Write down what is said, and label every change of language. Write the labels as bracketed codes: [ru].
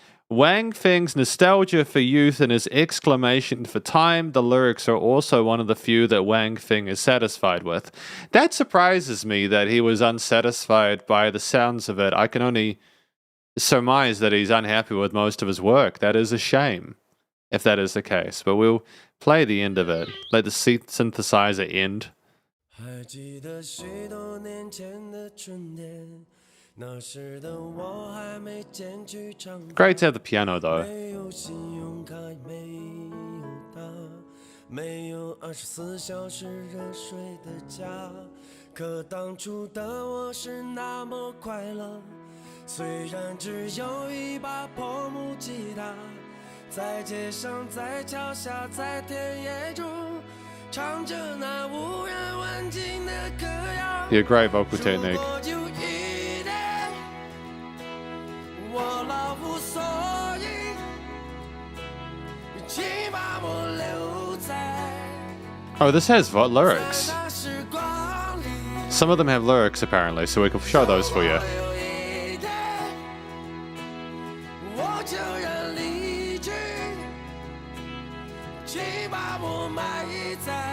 [en] Wang Feng's nostalgia for youth and his exclamation for time, the lyrics are also one of the few that Wang Feng is satisfied with. That surprises me that he was unsatisfied by the sounds of it. I can only surmise that he's unhappy with most of his work. That is a shame, if that is the case. But we'll play the end of it. Let the synthesizer end. [zh] 还记得许多年前的春天，那时的我还没剪去长发。 [en] Great to have the piano though. [zh] 没有信用卡，没有他，没有24小时热水的家。可当初的我是那么快乐，虽然只有一把破木吉他，在街上，在桥下，在田野中。唱着那无人问津的歌谣。 [en] Yeah, great vocal technique. [zh] 如果有一天我老无所依，请把我留在 [en] Oh, this has lyrics. [zh] 在那时光里。 [en] Some of them have lyrics apparently, so we can show those for you. [zh] 如果有一天我就要离去，请把我埋在